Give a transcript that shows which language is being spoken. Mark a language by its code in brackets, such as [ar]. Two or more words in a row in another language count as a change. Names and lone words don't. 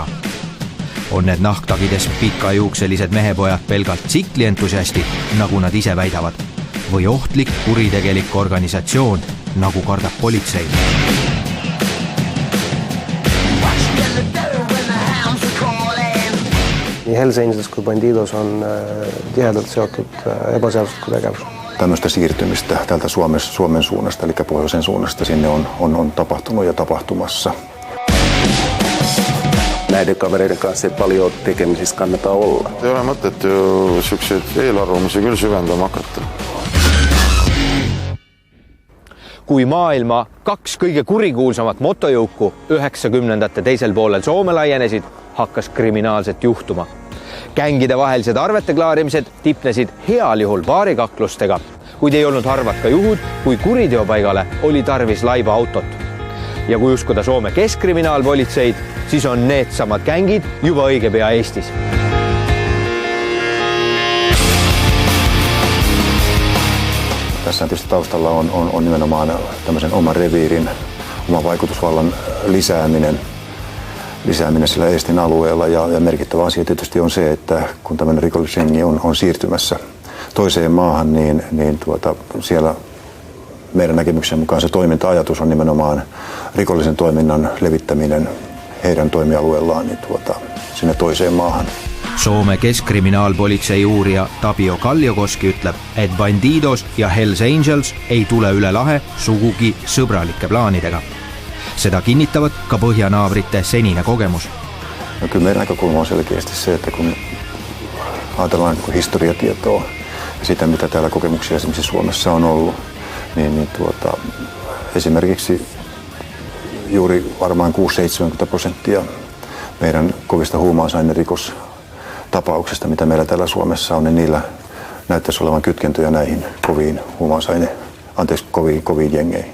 [et] On need nahktagides pikajuukselised mehepojad pelgalt tsiklientusiastid, nagu nad ise väidavad, või ohtlik kuritegelik organisatsioon, nagu kardab politsei. Nii Hells Angels kui Bandidos on tihedalt seotud ebaseadusliku tegevus. [fi] Tämmöistä siirtymistä täältä Suomen suunnasta, eli pohjoisen suunnasta, sinne on tapahtunut ja tapahtumassa. Näiden kavereiden kanssa ei paljon tekemisissä kannata olla. [et] Ei ole mõtet ju siukseid eelarvamusi küll süvendama hakata. Kui maailma 2 kõige kurikuulsamat motojõuku 90ndate teisel poolel Soome laienesid, hakkas kriminaalset juhtuma. Gängide vahelised arvete klaarimised tipnesid heal juhul baarikaklustega, kuid ei olnud harvad ka juhud, kui kuriteopaigale oli tarvis laiba autot. Ja kui uskuda Soome keskkriminaalpolitseid, siis on needsamad gängid juba õige pea Eestis. [fi] Tässä tietysti taustalla on nimenomaan tämmöisen oman reviirin, oman vaikutusvallan lisääminen sillä Eestin alueella. Ja merkittävä asia tietysti on se, että kun tämmöinen rikollisjengi on siirtymässä toiseen maahan, niin siellä meidän näkemyksen mukaan se toiminta-ajatus on nimenomaan rikollisen toiminnan levittäminen heidän toimialueellaan niin sinne toiseen maahan. [et] Soome keskkriminaalpolitsei uurija Tapio Kalliokoski ütleb, et Bandidos ja Hells Angels ei tule üle lahe sugugi sõbralike plaanidega. Seda kinnitavad ka põhjanaabrite senine kogemus. [fi] No kyllä meidän näkökulma on selkeästi se, että kun ajatellaan historiatietoa ja sitä, mitä täällä kokemuksia esimerkiksi Suomessa on ollut, niin esimerkiksi juuri varmaan 6-70% meidän kovista huumausainerikostapauksista, mitä meillä täällä Suomessa on, niin niillä näyttäisi olevan kytkentöjä näihin koviin jengeihin.